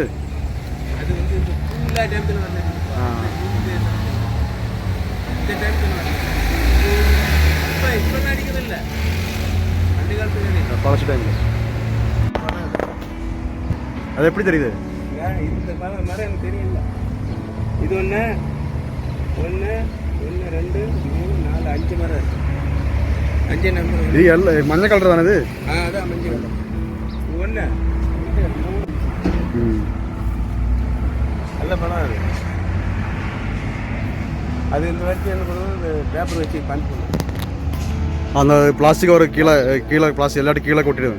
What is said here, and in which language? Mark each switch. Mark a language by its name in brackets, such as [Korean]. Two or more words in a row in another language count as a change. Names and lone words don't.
[Malayalam] അത് [English] full time [Malayalam] മരുന്നടിക്കും. ഇപ്പൊ അടിക്കുന്നില്ല, പണ്ട് കാലത്ത് പളച്ച ടൈമിൽ. അത് എപ്പടി തരുത്? മരം എനിക്ക് [Tamil] தெரியல. இது ஒன்று 1 2 3 4 5 மரம் இருக்கு. 5 நம்பர். [Malayalam] ഇത് മഞ്ഞ കളറാണ് ഇത്? [Tamil] அதான் மஞ்சள் கலர். ஒன்று நல்ல படம் அது. அது இந்த வரைக்கும் என்ன பண்ணுவோம், பேப்பர் வச்சு பஞ்ச் பண்ணுவோம். அந்த பிளாஸ்டிக் ஒரு கீழே கீழே பிளாஸ்டிக் எல்லாத்தையும் கீழே கொட்டிடுவேன்